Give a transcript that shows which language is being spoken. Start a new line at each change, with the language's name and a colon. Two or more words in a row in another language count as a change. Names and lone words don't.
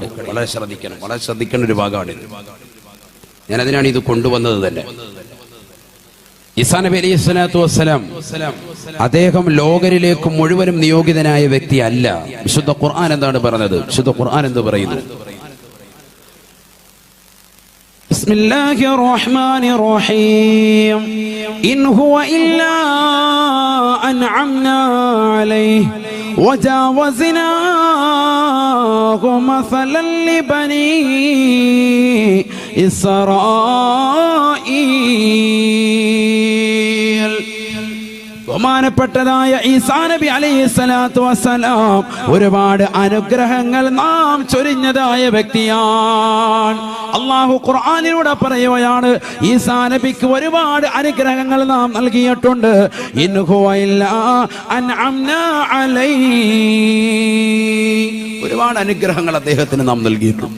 Malayalam: വളരെ ശ്രദ്ധിക്കണം, വളരെ ശ്രദ്ധിക്കേണ്ട ഒരു ഭാഗമാണ്. ഞാൻ അതിനാണ് ഇത് കൊണ്ടുവന്നത് തന്നെ. ഈസാ നബി
Arabic: عليه الصلاة والسلام
Malayalam: അദ്ദേഹം ലോകരിലേക്ക് മുഴുവനും നിയോഗിതനായ വ്യക്തി അല്ല. വിശുദ്ധ ഖുർആൻ എന്താണ് പറഞ്ഞത്? വിശുദ്ധ ഖുർആൻ എന്ത് പറയുന്നു?
Arabic: بسم الله الرحمن الرحيم إن هو إلا أنعمنا عليه وجاوزنا مثلا لبني إسرائيل.
Malayalam: ബഹുമാനപ്പെട്ടതായ ഈസാ നബി
Arabic: عليه الصلاة والسلام
Malayalam: ഒരുപാട് അനുഗ്രഹങ്ങൾ നാം ചൊരിഞ്ഞതായ വ്യക്തിയാണ്. അല്ലാഹു ഖുർആനിലൂടെ പറയുകയാണ്, ഈസാ നബിക്ക് ഒരുപാട് അനുഗ്രഹങ്ങൾ നാം നൽകിയിട്ടുണ്ട്.
Arabic: إن هو إلا أنعمنا عليه,
Malayalam: ഒരുപാട് അനുഗ്രഹങ്ങൾ അദ്ദേഹത്തിന് നാം നൽകിയിട്ടുണ്ട്.